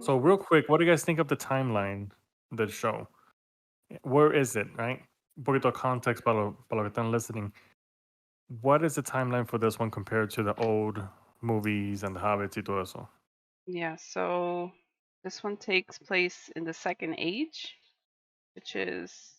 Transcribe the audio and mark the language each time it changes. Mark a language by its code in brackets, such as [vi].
[en] So, real quick, what do you guys think of the timeline of the show? Where is it, right? [es] Un poquito de context para lo que están listening. [en] What is the timeline for this one compared to the old movies and the Hobbits [es] y todo eso? [en] Yeah, so this one takes place in the Second Age, which is